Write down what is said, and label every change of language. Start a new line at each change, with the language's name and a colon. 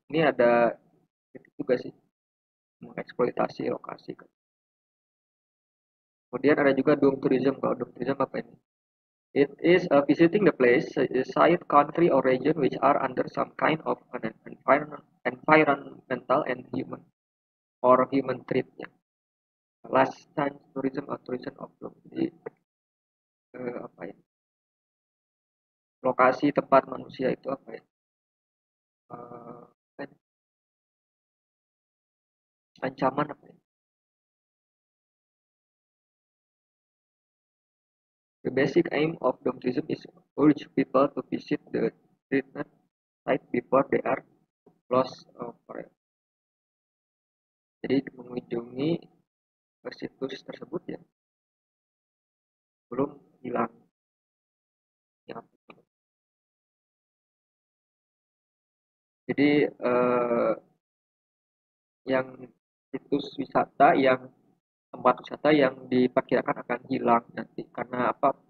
Indonesian: Ini ada itu juga sih mengeksploitasi lokasi kan. Kemudian ada juga doom tourism. Kalau doom tourism apa ini?
English: It is visiting the place, site, country, or region which are under some kind of an environmental and human threat. Ya. Last time tourism or tourism of doom.
Indonesian: Jadi apa ya? Lokasi tempat manusia itu apa ya? Ancaman apa ya?
English: The basic aim of doom tourism is to urge people to visit the treatment site before they are lost forever.
Indonesian: Jadi mengunjungi situs tersebut ya belum hilang ya. Jadi yang situs wisata yang tempat wisata yang diperkirakan akan hilang nanti karena apa?